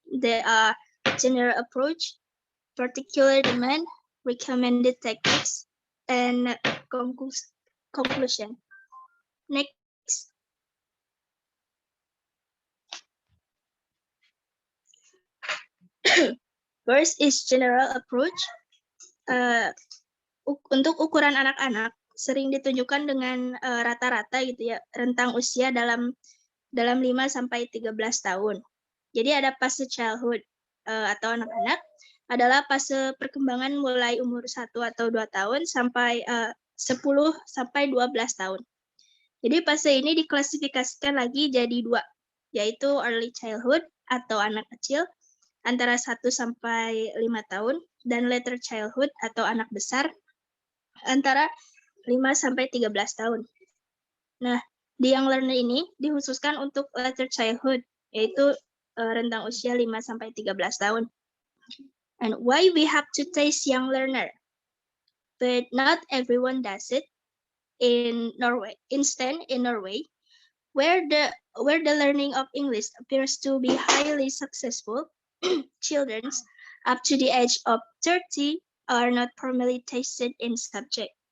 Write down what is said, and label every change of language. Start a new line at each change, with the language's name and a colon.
English: There are general approach, particular demand, recommended techniques, and conclusion. Next. First is general approach.
Indonesian: Untuk ukuran anak-anak sering ditunjukkan dengan rata-rata gitu ya, rentang usia dalam 5 sampai 13 tahun. Jadi ada fase childhood atau anak-anak adalah fase perkembangan mulai umur 1 atau 2 tahun sampai 10 sampai 12 tahun. Jadi fase ini diklasifikasikan lagi jadi 2, yaitu early childhood atau anak kecil antara 1 sampai 5 tahun dan later childhood atau anak besar antara 5 sampai 13 tahun. Nah, di Young Learner ini dikhususkan untuk later childhood, yaitu rentang usia 5 sampai 13 tahun.
English: And why we have to teach Young Learner? But not everyone does it. In Norway, instead in Norway, where the learning of English appears to be highly successful, children up to the age of 30 are not formally tested in subject.